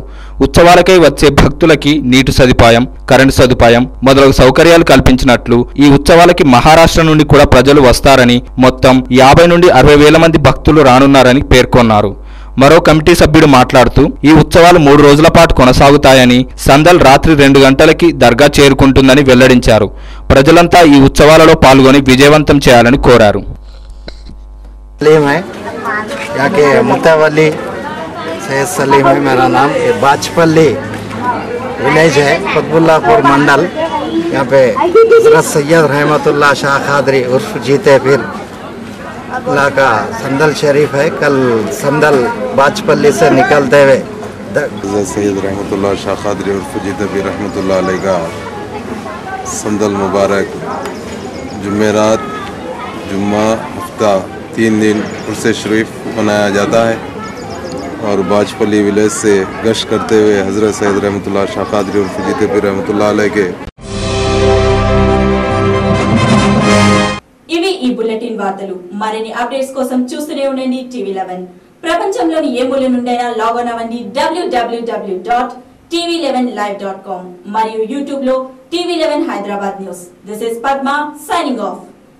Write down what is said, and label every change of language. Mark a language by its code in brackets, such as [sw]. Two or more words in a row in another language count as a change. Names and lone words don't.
[te] ఉత్సవాలకై వచ్చే భక్తులకి నీటి సదుపాయం, కరెంటు సదుపాయం మొదలగు సౌకర్యాలు కల్పించినట్లు, ఈ ఉత్సవాలకి మహారాష్ట్ర నుండి కూడా ప్రజలు వస్తారని, మొత్తం 50 నుండి 60 వేల మంది భక్తులు రానున్నారని పేర్కొన్నారు. మరో కమిటీ సభ్యుడు మాట్లాడుతూ ఈ ఉత్సవాలు 3 రోజుల పాటు కొనసాగుతాయని, సందల్ రాత్రి 2 గంటలకి దర్గా చేరుకుంటుందని వెల్లడించారు. ప్రజలంతా ఈ ఉత్సవాలలో పాల్గొని విజయవంతం చేయాలని కోరారు. [hi] मुतावली सैयद सलीम है मेरा नाम. बाचपल्ली विलेज है कुतुबुल्लापुर मंडल। यहाँ पे हज़रत सैयद रहमतुल्लाह शाह खादरी उर्फ जीते पीर अल्लाह का संदल शरीफ है। कल संदल बाजपल्ली से निकलते हुए हज़रत सैयद रहमतुल्लाह शाह खादरी उर्फ जीते पीर [ar] رحمة الله عليه [hi] का संदल मुबारक जुमेरात जुम्मा हफ्ता 3 दिन उर्स शरीफ मनाया जाता है और बाजपल्ली विलेज से गश्त करते हुए हज़रत सैयद रहमतुल्लाह शाह खादरी उर्फ जीते पीर [ar] رحمة الله عليه [hi] के [te] ఇవి ఈ బులెటిన్ వార్తలు. మరిన్ని అప్డేట్స్ కోసం చూస్తూనే ఉండండి టీవీ 11. ప్రపంచంలోని ఏ మూల నుండైనా లాగిన్ అవ్వండి www.tv11live.com మరియు యూట్యూబ్ లో TV11 హైదరాబాద్ న్యూస్. [en] this is Padma signing off.